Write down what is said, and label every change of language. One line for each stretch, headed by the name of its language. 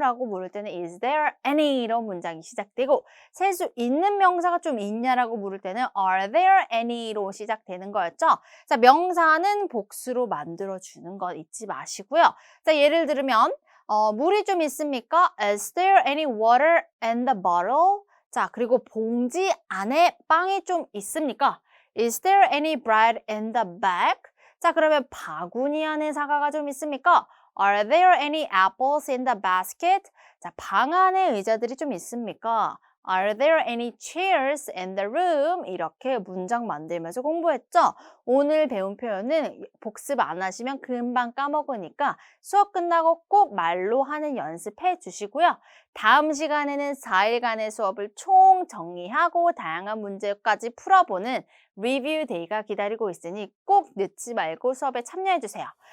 Korean: 라고 물을 때는 Is there any? 이런 문장이 시작되고 셀 수 있는 명사가 좀 있냐라고 물을 때는 Are there any?로 시작되는 거였죠. 자, 명사는 복수로 만들어주는 거 잊지 마시고요. 자, 예를 들면 물이 좀 있습니까?
English: Is there any water in the bottle?
Korean: 자, 그리고 봉지 안에 빵이 좀 있습니까?
English: Is there any bread in the bag?
Korean: 자, 그러면 바구니 안에 사과가 좀 있습니까?
English: Are there any apples in the basket?
Korean: 자, 방 안에 의자들이 좀 있습니까?
English: Are there any chairs in the room?
Korean: 이렇게 문장 만들면서 공부했죠? 오늘 배운 표현은 복습 안 하시면 금방 까먹으니까 수업 끝나고 꼭 말로 하는 연습해 주시고요. 다음 시간에는 4일간의 수업을 총 정리하고 다양한 문제까지 풀어보는 리뷰 데이가 기다리고 있으니 꼭 늦지 말고 수업에 참여해 주세요.